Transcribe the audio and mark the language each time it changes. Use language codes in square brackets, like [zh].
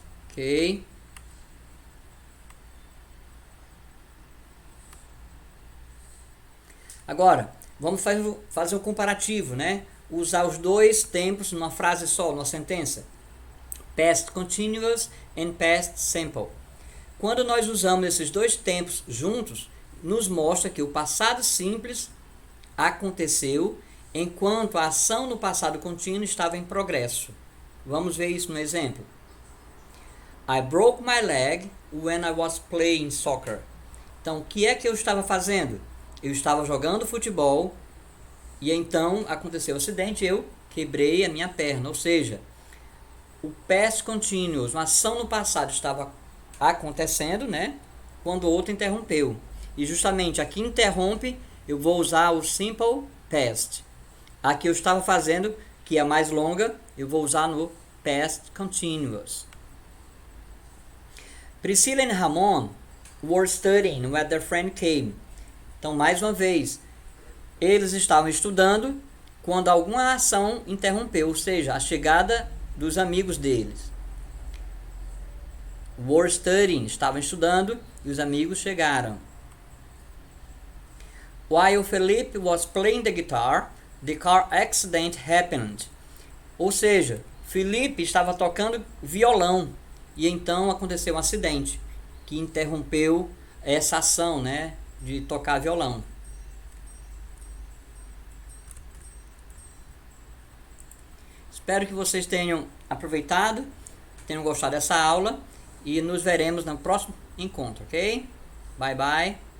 [pt] Ok. Agora, vamos fazer um comparativo, né? Usar os dois tempos numa frase só, numa sentença. [en] Past continuous and past simple. [pt] Quando nós usamos esses dois tempos juntos, nos mostra que o passado simples aconteceu enquanto a ação no passado contínuo estava em progresso. Vamos ver isso no exemplo. [en] I broke my leg when I was playing soccer. [pt] Então, o que é que eu estava fazendo? Eu estava jogando futebol e então aconteceu o acidente e eu quebrei a minha perna. Ou seja, o past continuous, uma ação no passado estava acontecendo, né? Quando o outro interrompeu. E justamente aqui interrompe, eu vou usar o simple past. Aqui eu estava fazendo, que é mais longa, eu vou usar no past continuous. [en] Priscilla and Ramon were studying when their friend came. [pt] Então, mais uma vez, eles estavam estudando quando alguma ação interrompeu, ou seja, a chegada dos amigos deles. [en] Were studying, [pt] estavam estudando e os amigos chegaram. [en] While Felipe was playing the guitar, the car accident happened. [pt] Ou seja, Felipe estava tocando violão e então aconteceu um acidente que interrompeu essa ação, né, de tocar violão. Espero que vocês tenham aproveitado, tenham gostado dessa aula e nos veremos no próximo encontro, ok? [en] Bye bye.